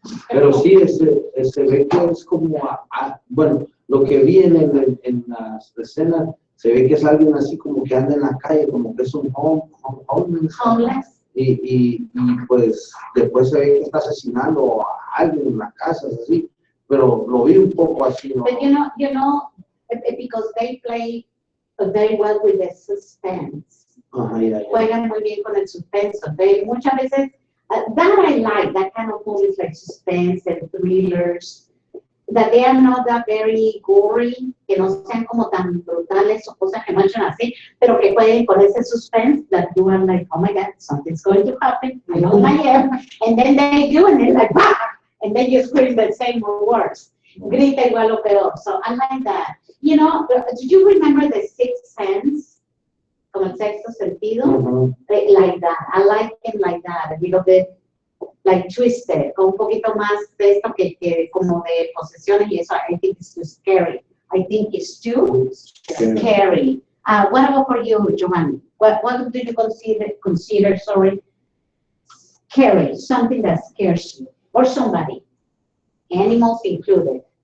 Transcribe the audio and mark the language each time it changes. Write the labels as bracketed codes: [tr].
[es] Pero sí, se ve que es como, bueno, lo que vi en las escenas, se ve que es alguien así como que anda en la calle, como que es un homeless. Y pues después se ve que está asesinando a alguien en la casa, así. Pero lo vi un poco así, ¿no? [en] But you know, because they play very well with the suspense. [es] Juegan muy bien con el suspenso. Muchas veces, [en] that I like, that kind of movies like suspense and thrillers, that they are not that very gory, [es] que no sean como tan brutales o cosas que marchan así, pero que pueden con ese [en] suspense that you are like, oh my God, something's going to happen, I know I am, and then they do, and they're like, bah! And then you scream the same or worse. [es] Grita igual o peor. [en] So I like that. You know, do you remember The Sixth Sense? [es] Como el sexto sentido? [en] Like that. I like him like that. A little bit like twisted. [es] Con un poquito más de esto que como de posesiones y eso. [en] I think it's too scary. I think it's too scary. What about for you, Giovanni? What do you consider scary? Something that scares you. Or somebody, animals included.